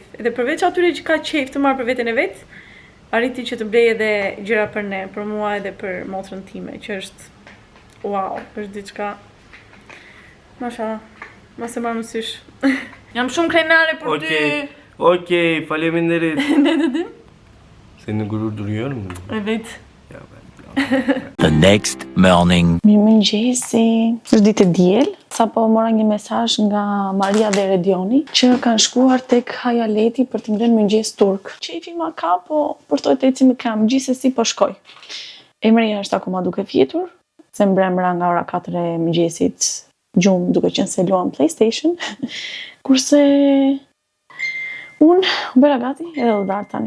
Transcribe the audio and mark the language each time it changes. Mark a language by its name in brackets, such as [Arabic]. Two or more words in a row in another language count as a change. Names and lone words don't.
[Albanian] Edhe përveç atyre që ka qef të marrë për veten e vet, arriti që të blej edhe gjëra për ne, për mua edhe për motrën time, që është wow, është diçka mashallah, mas e marrë mësysh. Jam shumë krenare për ty. Okej, faleminderit. [Turkish] Ne dedim? Seni gurur duruyor mu? Evet. Ja ben. [English] The next morning. [Albanian] Mirëmëngjesi. Është ditë e diel, sapo mora një mesazh nga Maria dhe Redioni që kanë shkuar tek Hayaleti për të ngrënë mëngjes turk. Çefi ma ka, po përtoj të eci më kam, gjithsesi po shkoj. Emria është akoma duke fjetur, se mbrëmra nga ora 4 e mëngjesit gjumë duke qenë se luam PlayStation, kurse unë bëra gati edhe do dar tani.